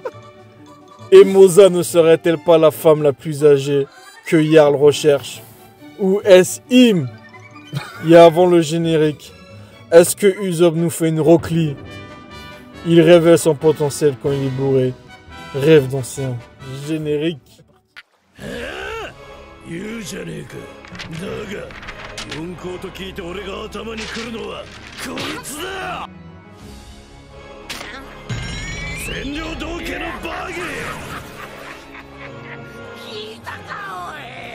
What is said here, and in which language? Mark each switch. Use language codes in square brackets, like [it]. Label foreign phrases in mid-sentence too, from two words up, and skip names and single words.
[fr] Et Moza ne serait-elle pas la femme la plus âgée que Jarl recherche? Ou est-ce Im? Il y a avant le générique. Est-ce que Usopp nous fait une roclie? Il révèle son potentiel quand il est bourré. Rêve d'ancien. Générique. [ja] 言うじゃねえか。だが四皇と聞いて俺が頭に来るのはこいつだ。占領道家のバギー。聞いたかおい。